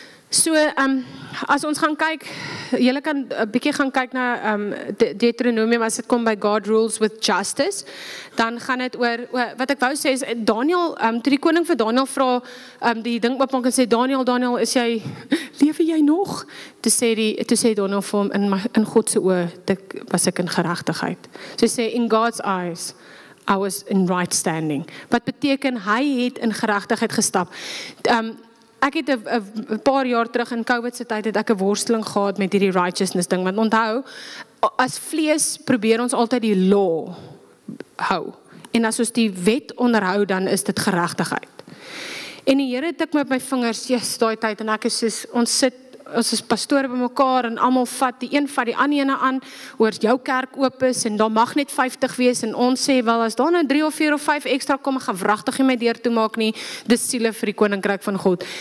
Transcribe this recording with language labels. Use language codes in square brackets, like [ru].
[af] So, as ons gaan kyk, julle kan 'n bietjie gaan kyk na Deuteronomium, as dit kom by God rules with justice, dan gaan dit oor wat ek wou sê is, Daniel, toe die koning vir Daniel vra, die ding oopmaak en sê, Daniel, lewe jy nog? Toe sê Daniel vir hom, in God se oë, was ek in geregtigheid. [en] So hy sê, in God's eyes, I was in right standing. [af] Wat beteken, hy het in geregtigheid gestap. Ek het 'n paar jaar terug in COVID se tyd het ek 'n worsteling gehad met hierdie righteousness ding, want onthou, as vlees probeer ons altyd die law hou. En as ons die wet onderhou, dan is dit geregtigheid. En die Here tik met my vingers, daai tyd, en ek is soos, ons is pastore bymekaar en almal vat die een vat die ander ene aan oor jou kerk oop is en daar mag net 50 wees en ons sê wel as daar nou 3 of 4 of 5 ekstra kom, gaan wragtig nie my deur toe maak nie, dis siele vir die koninkryk van God.